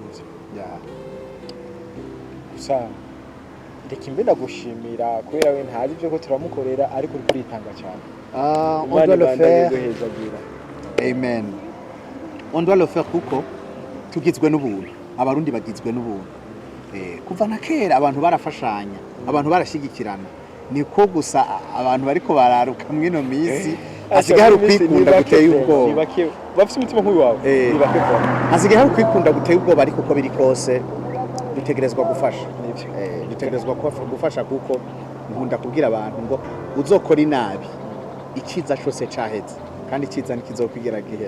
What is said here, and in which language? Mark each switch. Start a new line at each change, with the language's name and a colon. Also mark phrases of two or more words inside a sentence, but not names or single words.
Rundi: gusa reka imbe ndagushimira kubera we ntazi ibyo ko turamukorera ariko uri kuritanga cyane
French: on doit le faire
Rundi: amen
French: on doit le faire
Rundi: kuko tugizwe n'ubuntu abarundi bagizwe n'ubuntu kuva na kera abantu barafashanya abantu barashigikirana niko gusa abantu bariko bararuka mwino misi asigaye hari kwikunda guteye ubwoba bafite umutima nk'uyu wawe asigaye hari kwikunda guteye ubwoba ariko uko biri kose dutegerezwa gufasha dutegerezwa gufasha kuko nkunda kubwira abantu ngo uzokora inabi ikiza cyose caheze kandi ikiza nikizokwigira gihe